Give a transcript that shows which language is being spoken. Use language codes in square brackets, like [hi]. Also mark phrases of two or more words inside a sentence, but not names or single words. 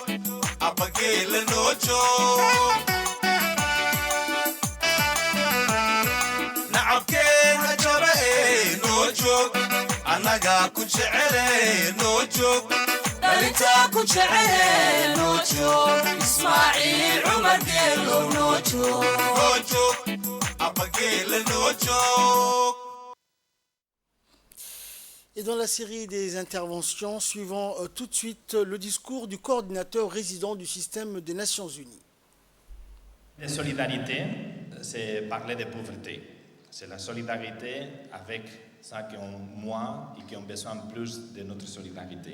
[so] abageela noo joog nacabkeen ha jaba noo joog annaga ku jecele noo joog dhalintaa ku jecele noo joog ismaaciil cumar geelow noo joog abageela noo joog. [fr] Et dans la série des interventions, suivant tout de suite le discours du coordinateur résident du système des Nations Unies. La solidarité, c'est parler de pauvreté. C'est la solidarité avec ceux qui ont moins et qui ont besoin plus de notre solidarité.